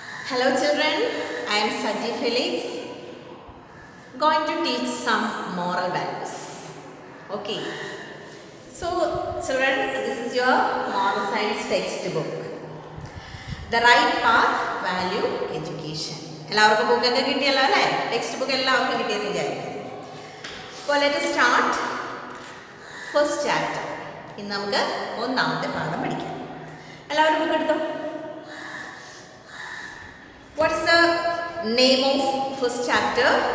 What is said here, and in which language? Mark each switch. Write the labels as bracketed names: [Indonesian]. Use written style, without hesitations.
[English] Hello children, I am Saji Felix, going to teach some moral values. Okay, so children, this is your moral science textbook. The right path, value, education. [Malayalam] എല്ലാവർക്കും ബുക്കൊക്കെ കിട്ടിയല്ലോ അല്ലേ? Text book എല്ലാവർക്കും കിട്ടിയെന്ന് വിചാരിക്കും. അപ്പോൾ [English] Let us start first chapter. [Malayalam] ഇന്ന് നമുക്ക് ഒന്നാമത്തെ പാഠം പഠിക്കാം. എല്ലാവരും ബുക്ക് എടുത്തോ. [English] What is the name of first chapter?